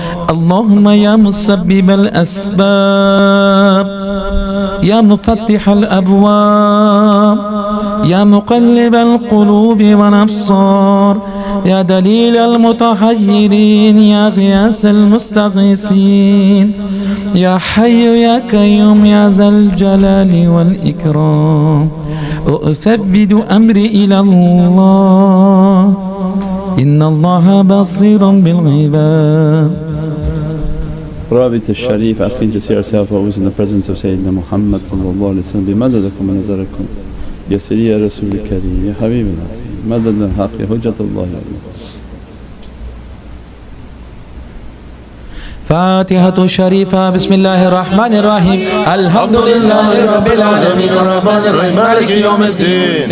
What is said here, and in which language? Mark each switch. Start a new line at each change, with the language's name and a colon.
Arabic: اللهم يا مسبب الأسباب يا مفتح الأبواب يا مقلب القلوب والأبصار يا دليل المتحيرين يا غياث المستغيثين يا حي يا قيوم يا ذا الجلال والإكرام أثبت أمري إلى الله إن الله بصير بالعباد. رابط الشريف
English: asking to see ourselves always in the presence of Sayyidina Muhammad sallallahu alayhi wa sallam.
Arabic: بمددكم ونظركم يا سيدي يا رسول الكريم يا حبيب العظيم. مدد الحق يا حجة الله. فاتحة الشريفة. بسم الله الرحمن الرحيم. الحمد لله رب العالمين الرحمن الرحيم مالك يوم الدين.